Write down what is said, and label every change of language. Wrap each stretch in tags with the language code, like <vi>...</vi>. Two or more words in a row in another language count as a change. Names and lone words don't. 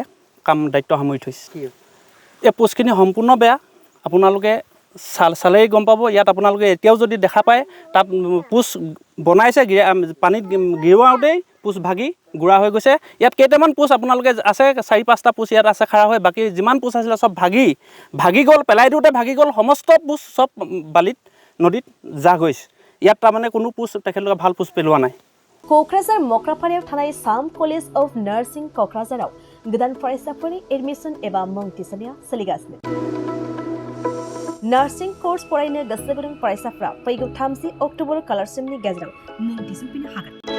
<as>কাম দায়িত্ব সামৰি থৈছে এই পোষ্টখিনি সম্পূৰ্ণ বেয়া আপোনালোকে চালেই গম পাব ইয়াত আপোনালোকে এতিয়াও যদি দেখা পায় তাত পোষ্ট বনাইছে পানীত গিৰোৱাওঁতেই পোষ্ট ভাগি গুড়া হৈ গৈছে ইয়াত কেইটামান পোষ্ট আপোনালোকে আছে 4-5টা পোষ্ট ইয়াত আছে খাৰা হৈ বাকী যিমান পোষ্ট আছিলে চব ভাগি গ'ল পেলাই দিওঁতে ভাগি গ'ল সমস্ত পোষ্ট চব বালিত নদীত যা গৈছে ইয়াত তাৰমানে কোনো পোষ্ট তেখেতলোকে ভাল পোষ্ট পেলোৱা নাই</as> <brx>क'क्राझार मक्राफारायाव थानाय साम कलेज अफ नार्सिं क'क्राझाराव गोदान फरायसाफोरनि एडमिसन एबा मुं थिसननाया सोलिगासिनो नार्सिं कर्स फरायनो गोसो गुदुं फरायसाफ्रा फैगौ 30 अक्ट'बर खालारसिमनि गेजेराव मुं थिसनफैनो हागोन</brx>